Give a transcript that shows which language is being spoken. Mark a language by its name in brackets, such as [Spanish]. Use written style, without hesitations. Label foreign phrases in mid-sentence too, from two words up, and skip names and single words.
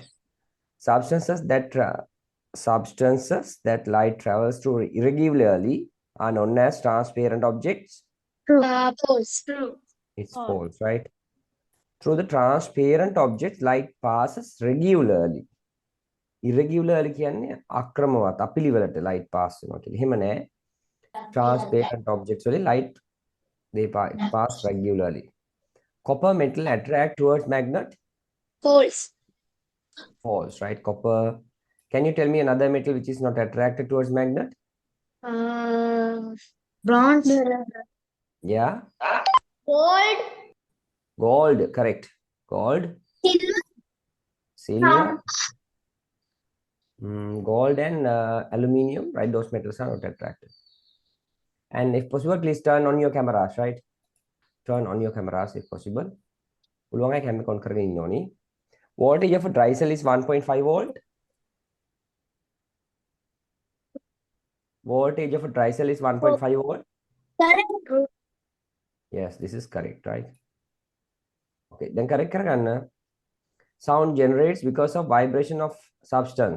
[English] Substances that light travels through irregularly are known as transparent objects. True. False. True. It's false, right? Through the transparent objects, light passes regularly. [Sinhala] Irregularly කියන්නේ අක්‍රමවත් අපිලිවෙලට [English] light pass [Sinhala] වෙනවා කියලා. එහෙම නෑ. [English] Transparent objects [Sinhala] වලින් [English] light they pass regularly. Copper metal attract towards magnet. False. False, right? Copper. Can you tell me another metal which is not attracted towards magnet? Bronze. Yeah. Gold. Gold, correct. Gold. Silver. Gold and aluminium, right? Those metals are not attracted. And if possible, please turn on your cameras, right? Turn on your cameras if possible. [Sinhala] පුළුවන් අය කැමරා on කරගෙන ඉන්න ඕනි. [English] Voltage of a dry cell is 1.5 volt. Voltage of a dry cell is 1.5 volt. Correct. Yes, this is correct, right? Okay, then correct කරගන්න. Sound generates because of vibration of substance.